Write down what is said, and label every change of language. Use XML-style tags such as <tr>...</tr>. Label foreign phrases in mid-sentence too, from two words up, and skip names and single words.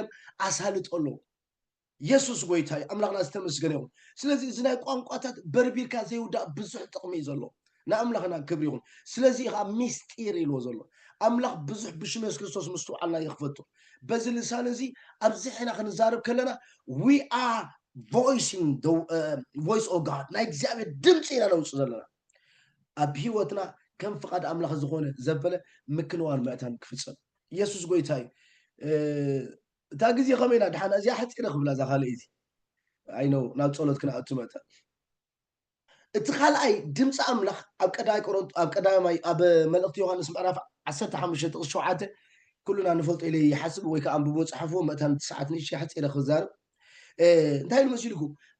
<ti>ኣሳልጦ ኣለዎ ኢየሱስ ጎይታ እዩ ኣምላኽና ዝተመስገነ ይኹን ስለዚ እዚ ናይ ቋንቋታት በርቢርካ ዘይውዳእ ብዙሕ ጥቕሚ እዩ ዘለዎ ንኣምላኽና ክብሪ ይኹን ስለዚ ኢኻ ሚስጢር ኢልዎ ዘሎ ኣምላኽ ብዙሕ ብሽም የሱስ ክርስቶስ ምስትውዓልና ይኽፈቱ በዚ ልሳን እዚ ኣብዚ ሕና ክንዛረብ ከለና</ti> <en>we are voicing the voice of God</en> <ti>ናይ እግዚኣብሔር ድምፂ ኢና ነውፅእ ዘለና ኣብ ሂወትና ከም ፍቓድ ኣምላኽ ዝኾነ ዘበለ ምክንዋን ምእታን ክፍፀም ኢየሱስ ጎይታ እዩ እታ ግዜ ከመይና ድሓና እዚኣ ሓፂረ ክብላ እዛ ካልእ እዚ ኣይኖ ናብ ፀሎት ክንኣቱ መእታ እቲ ካልኣይ ድምፂ ኣምላኽ ኣብ ቀዳማይ ኣብ መልእክቲ ዮሃንስ ምዕራፍ 15 ጥቕስ 7 ኩሉና ንፈልጦ ኢለ ይሓስብ ወይ ከዓ ኣንብቦ ፀሓፍዎ ምእታን ሰዓት ንእሽተይ ሓፂረ ክዛርብ እንታይ ኢሉ መሲልኩም</ti>